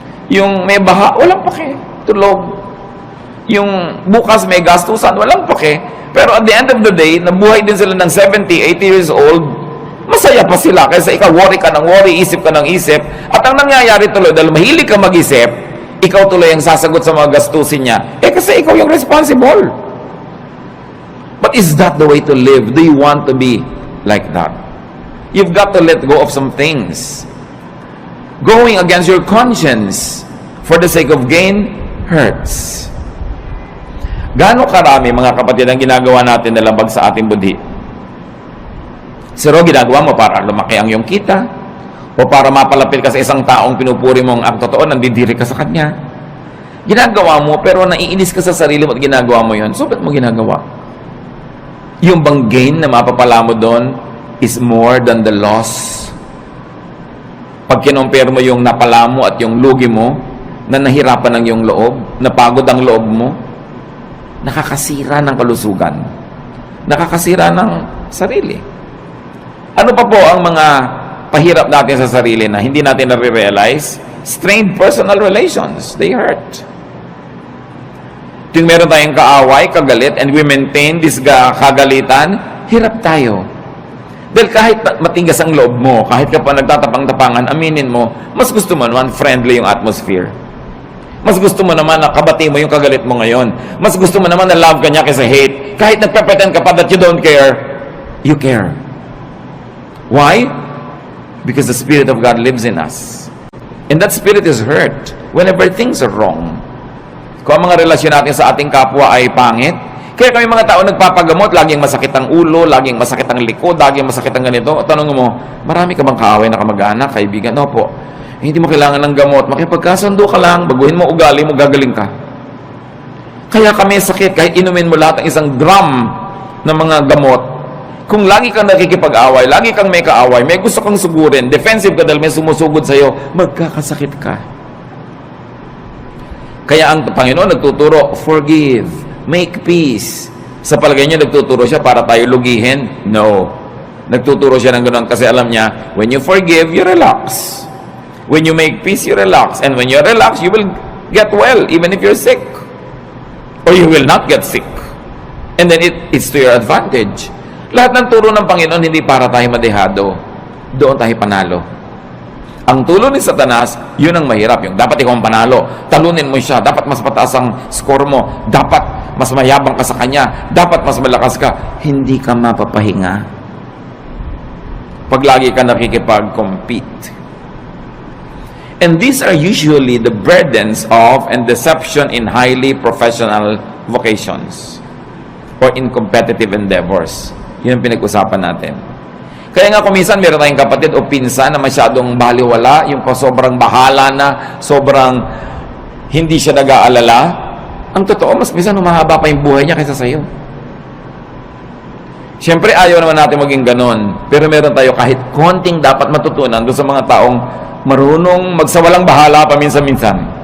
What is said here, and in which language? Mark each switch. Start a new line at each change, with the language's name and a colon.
Filipino: Yung may baha, walang pake. Tulog. Yung bukas may gastusan, walang pake. Pero
English: at the end of the day,
Filipino: nabuhay din sila ng 70, 80 years old, masaya pa sila kaysa ikaw worry ka ng worry, isip ka ng isip. At ang nangyayari tuloy, dahil mahilig ka mag-isip, ikaw tuloy ang sasagot sa mga gastusin niya. Kasi ikaw yung responsible.
English: But is that the way to live? Do you want to be like that? You've got to let go of some things. Going against your conscience for the sake of gain hurts.
Filipino: Gaano karami mga kapatid ang ginagawa natin na labag sa ating budhi? Siro, ginagawa mo para lumaki ang iyong kita o para mapalapit ka sa isang taong pinupuri mo ang totoo, nandidiri ka sa kanya. Ginagawa mo pero naiinis ka sa sarili mo at ginagawa mo yun. So, ba't mo ginagawa? Yung bang gain na mapapala mo doon
English: is more than the loss.
Filipino: Pag kinompare mo yung napala mo at yung lugi mo, na nahirapan ang iyong loob, napagod ang loob mo, nakakasira ng kalusugan. Nakakasira ng sarili. Ano pa po ang mga pahirap natin sa sarili na hindi natin na-realize?
English: Strained personal relations. They hurt.
Filipino: Tuwing meron tayong kaaway, kagalit,
English: and we maintain this
Filipino: kagalitan, hirap tayo. Dahil kahit matigas ang loob mo, kahit ka pa nagtatapang-tapangan, aminin mo, mas gusto mo naman friendly yung atmosphere. Mas gusto mo naman na kabati mo yung kagalit mo ngayon. Mas gusto mo naman na love ka niya kaysa hate. Kahit nagpapretend ka pa
English: that you don't care, you care. Why? Because the Spirit of God lives in us. And that Spirit is hurt whenever things are wrong.
Filipino: Kung ang mga relasyon natin sa ating kapwa ay pangit, kaya kami mga tao nagpapagamot, laging masakit ang ulo, laging masakit ang likod, laging masakit ang ganito. Tanong mo, marami ka bang kaaway na kamag-anak, kaibigan? Opo. Hindi mo kailangan ng gamot. Makipagkasundo ka lang, baguhin mo ugali mo, gagaling ka. Kaya kami sakit, kahit inumin mo lahat ng isang drum ng mga gamot, kung lagi kang nakikipag-away, lagi kang may kaaway, may gusto kang sugurin, defensive ka dahil may sumusugod sa'yo, magkakasakit ka. Kaya ang Panginoon nagtuturo,
English: forgive, make peace.
Filipino: Sa palagay niya, nagtuturo siya para tayo lugihin? No. Nagtuturo siya ng ganoon kasi alam niya,
English: when you forgive, you relax. When you make peace, you relax. And when you relax, you will get well, even if you're sick. Or you will not get sick. And then it's to your advantage.
Filipino: Lahat ng turo ng Panginoon, hindi para tayo madehado. Doon tayo panalo. Ang tulo ni Satanas, yun ang mahirap. Yung dapat ikaw ang panalo. Talunin mo siya. Dapat mas mataas ang score mo. Dapat mas mayabang ka sa kanya. Dapat mas malakas ka. Hindi ka mapapahinga. Pag lagi ka nakikipag-compete.
English: And these are usually the burdens of and deception in highly professional vocations or in competitive endeavors.
Filipino: Yun ang pinag-usapan natin. Kaya nga kuminsan meron tayong kapatid o pinsan na masyadong baliwala, yung sobrang bahala na, sobrang hindi siya nag-aalala. Ang totoo, mas minsan humahaba pa yung buhay niya kaysa sa'yo. Siyempre, ayaw naman natin maging ganon. Pero meron tayo kahit konting dapat matutunan doon sa mga taong marunong magsawalang bahala paminsan-minsan.